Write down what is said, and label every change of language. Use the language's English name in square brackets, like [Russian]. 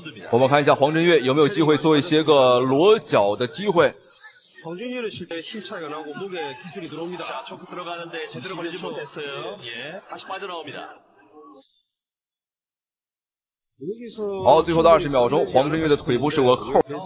[Chinese] 我們看一下黃振岳有沒有機會做一些個裸腳的機會。 [Korean] 황준혁은 실제 힘 차이가 나고 목에 기술이 들어옵니다. 자, 초크 들어가는데 제대로 걸리지 못했어요. 예, 다시 빠져나옵니다. [Chinese] 好，最後的20秒鐘，黃振岳的腿部是有個扣。